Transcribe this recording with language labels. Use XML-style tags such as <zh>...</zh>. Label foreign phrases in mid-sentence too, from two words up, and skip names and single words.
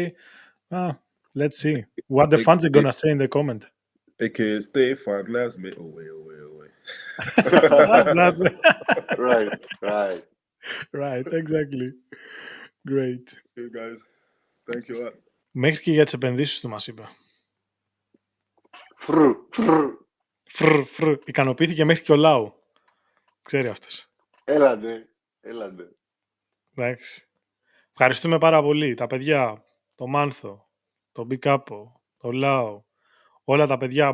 <en>Let's see what the fans are going to say in the comment. AKA Stefan Lásme. Oh, wait. That's Right, exactly. Great. Hey guys, thank you a lot.</en> <el>Μέχρι και για τις επενδύσεις του μας είπε. Ικανοποιήθηκε μέχρι και ο Λάου. Ξέρει αυτός. Έλατε. Εντάξει. Ευχαριστούμε πάρα πολύ τα παιδιά, το Μάνθο, το Μπικάπο, το Λάου, όλα τα παιδιά.</el>